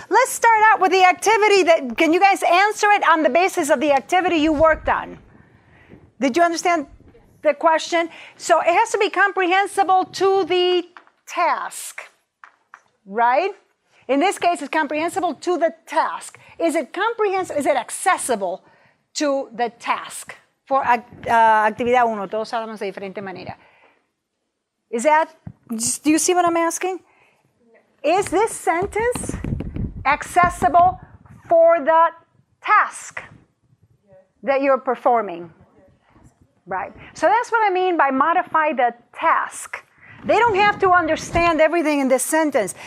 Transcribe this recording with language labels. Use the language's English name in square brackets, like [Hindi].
[English] Let's start out with the activity can you guys answer it on the basis of the activity you worked on? Did you understand the question? So it has to be comprehensible to the task, right? In this case, it's comprehensible to the task. Is it comprehensible? Is it accessible to the task? [Spanish] For actividad 1, todos hablamos de diferente manera. [English] Do you see what I'm asking? Is this sentence accessible for the task that you're performing? Right. So that's what I mean by modify the task. They don't have to understand everything in this sentence.